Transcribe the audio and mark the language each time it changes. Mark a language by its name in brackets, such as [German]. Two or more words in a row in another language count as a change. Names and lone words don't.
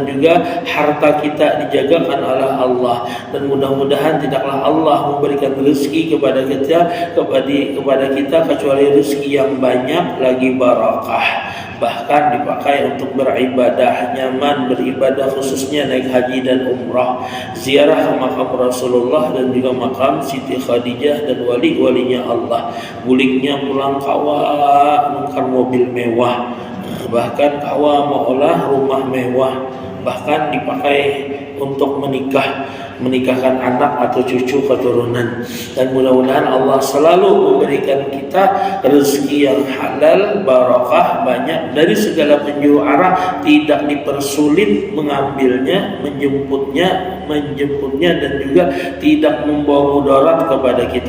[Indonesian] juga harta kita dijagakan oleh Allah, dan mudah-mudahan tidaklah Allah memberikan rezeki kepada kita kecuali rezeki yang banyak lagi barakah, bahkan dipakai untuk beribadah, nyaman beribadah, khususnya naik haji dan umrah, ziarah ke makam Rasulullah dan juga makam Siti Khadijah dan wali-walinya Allah. [Banjar] Buliknya pulang kawa nukar mobil mewah, bahkan kawa maulah rumah mewah, [Indonesian] bahkan dipakai untuk menikahkan anak atau cucu keturunan. Dan mudah-mudahan Allah selalu memberikan kita rezeki yang halal, barakah, banyak dari segala penjuru arah, tidak dipersulit mengambilnya, menjemputnya dan juga tidak membawa mudarat kepada kita.